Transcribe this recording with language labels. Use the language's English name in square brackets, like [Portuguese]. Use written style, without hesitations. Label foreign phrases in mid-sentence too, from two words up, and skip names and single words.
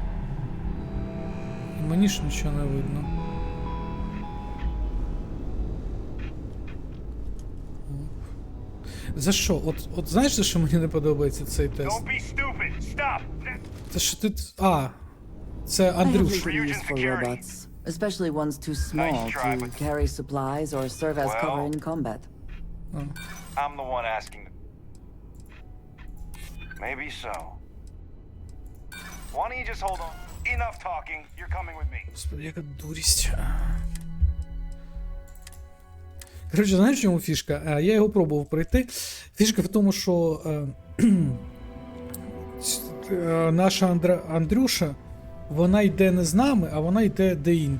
[Ukrainian] Мені ж нічого не видно. За що? От знаєш, за що мені не подобається цей тест? Це що ти... А, це Андрюш. [English] Especially ones too small to carry supplies or serve as cover in combat. I'm the one asking. Maybe so. Why don't you just hold on? Enough talking. You're coming with me. [Ukrainian] Господи, яка дурість. Коротше, знаєш, в чому фішка? Я його пробував пройти. Фішка в тому, що наша Андрюша, вона йде не з нами, а вона йде де-інде.